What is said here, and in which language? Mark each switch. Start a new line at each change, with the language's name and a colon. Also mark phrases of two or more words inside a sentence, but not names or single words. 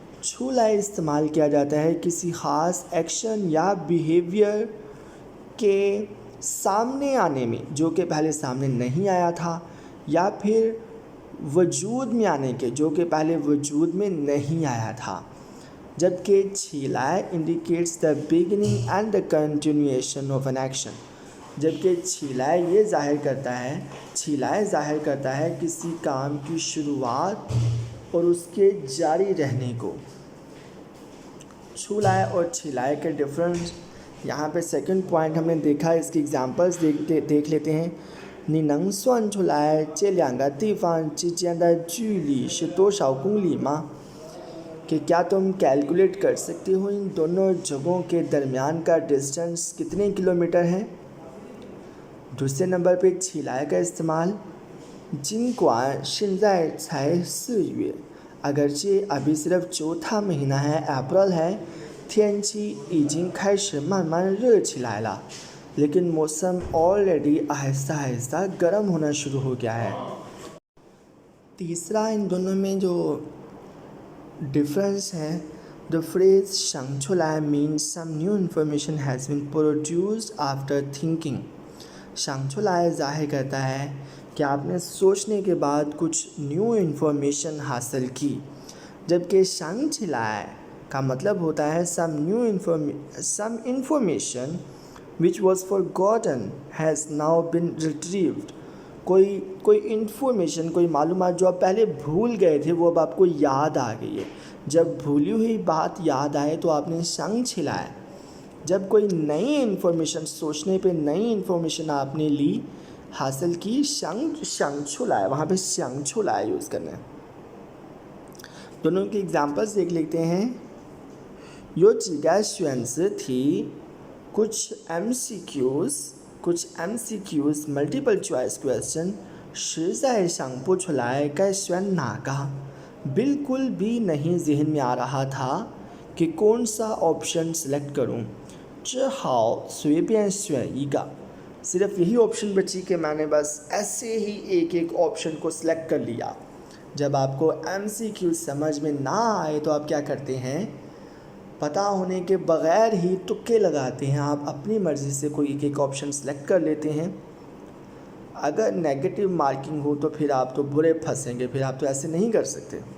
Urdu: چھو لائے استعمال کیا جاتا ہے کسی خاص ایکشن یا بیہیویئر کے سامنے آنے میں جو کہ پہلے سامنے نہیں آیا تھا، یا پھر وجود میں آنے کے جو کہ پہلے وجود میں نہیں آیا تھا.
English: जबकि छिलाए indicates the beginning and the continuation of an action।
Urdu: جبکہ چھلائے ظاہر کرتا ہے کسی کام کی شروعات اور اس کے جاری رہنے کو. چھولائے اور چھلائے کے ڈیفرنس یہاں پہ
English: second point
Urdu: ہم نے دیکھا، اس کی ایگزامپلز دیکھ لیتے ہیں.
Chinese: 你能算出来这两个地方之间的距离是多少公里吗？
Urdu: کہ کیا تم کیلکولیٹ کر سکتے ہو ان دونوں جگہوں کے درمیان کا ڈسٹینس کتنے کلومیٹر ہے. دوسرے نمبر پہ چھلائے کا استعمال,
Chinese: 尽管现在才4月，
Urdu: اگرچہ ابھی صرف چوتھا مہینہ ہے، اپریل ہے,
Chinese: 天气已经开始慢慢热起来了，
Urdu: لیکن موسم آل ریڈی آہستہ آہستہ گرم ہونا شروع ہو گیا ہے. تیسرا ان دونوں میں جو ڈیفرنس ہے,
English: the phrase 想出来 means some new information has been produced after thinking।
Urdu: 想出来 ظاہر کرتا ہے کہ آپ نے سوچنے کے بعد کچھ
English: new information
Urdu: حاصل کی، جبکہ 想起来 کا مطلب ہوتا ہے
English: some information which was forgotten has now been retrieved।
Urdu: کوئی انفارمیشن، کوئی معلومات جو آپ پہلے بھول گئے تھے وہ اب آپ کو یاد آ گئی ہے. جب بھولی ہوئی بات یاد آئے تو آپ نے 想起来. جب کوئی نئی انفارمیشن، سوچنے پہ نئی انفارمیشن آپ نے لی، حاصل کی,
Chinese: 想出来,
Urdu: وہاں پہ 想出来 یوز کرنا ہے. دونوں کے ایگزامپلز دیکھ لیتے ہیں.
Chinese: 有几个选择题
Urdu: कुछ MCQs
English: multiple choice question
Chinese: 实在想不出来该选哪个
Urdu: بالکل بھی نہیں ذہن میں آ رہا تھا کہ کون سا آپشن سلیکٹ کروں.
Chinese: 只好随便选一个
Urdu: صرف یہی آپشن بچی کہ میں نے بس ایسے ہی ایک آپشن کو سلیکٹ کر لیا. جب آپ کو MCQ سمجھ میں نہ آئے تو آپ کیا کرتے ہیں، پتہ ہونے کے بغیر ہی تکے لگاتے ہیں. آپ اپنی مرضی سے کوئی ایک آپشن سلیکٹ کر لیتے ہیں۔ اگر
English: negative marking
Urdu: ہو تو پھر آپ تو برے پھنسیں گے، پھر آپ تو ایسے نہیں کر سکتے.